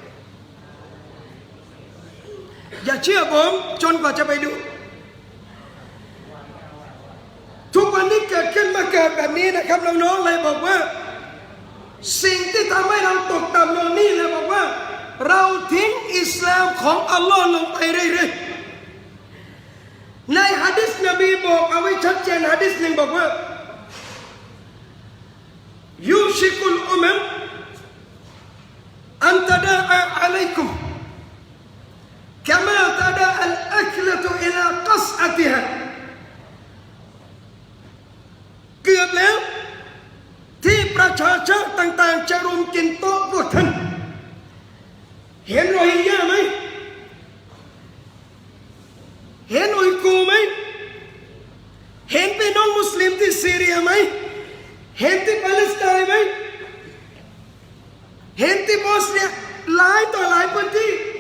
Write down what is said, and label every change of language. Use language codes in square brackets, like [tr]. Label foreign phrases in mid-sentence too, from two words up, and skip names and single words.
[th] อย่าเชื่อผมจนกว่าจะไปดูทุกวันนี้เกิดขึ้นมาเกิดแบบนี้นะครับน้องๆเลยบอกว่าสิ่งที่ทำให้เราตกต่ำลงนี่เลยบอกว่าเราทิ้งอิสลามของอัลลอฮ์ลงไปเรื่อย ๆในหะดีษนบีบอกเอาไว้ชัดเจนหะดีษหนึ่งบอกว่า [ar] يوشك الأمم أن تداعى عليكم كما تداعى الأكلة إلى قصعتها [th] เกือบแล้วที่ประชาชาติต่างๆจะรุมกินโต๊ะพวกท่านเห็นโรฮิงญาไหม เห็นอุยกูร์ไหมเห็นพี่น้องมุสลิมที่ซีเรียไหมเห็นที่ปาเลสไตน์ไหมเห็นที่บอสเนียหลายต่อหลายพื้นที่